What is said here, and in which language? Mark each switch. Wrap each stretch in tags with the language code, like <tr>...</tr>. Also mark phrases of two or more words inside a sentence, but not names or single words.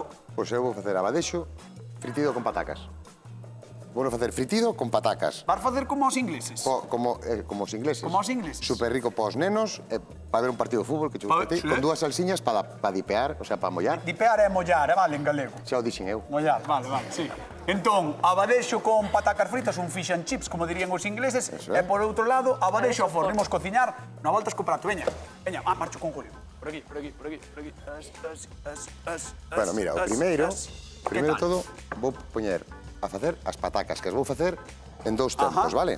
<gl>Pois eu vou facer abadexo fritido con patacas. Vou facer fritido con patacas. Vas facer como os ingleses? Como os ingleses. Como os ingleses. Super rico para os nenos, para ver un partido de fútbol que Sí. con dúas salsiñas para dipear, o sea, para mollar. Dipear é mollar, vale, en galego. Xa o dixen eu. Mollar, vale, sí. Entón, abadexo con patacas fritas, un</gl> <en>fish and chips,</en> <gl>como dirían os ingleses, Eso e é. por outro lado, abadexo ao forno. Imos cociñar no A Voltas co Prato. Veña, marcho con Julio. Por aquí. Bueno, mira, o primeiro todo vou poñer a facer as patacas, que as vou facer en dous tempos, vale?</gl>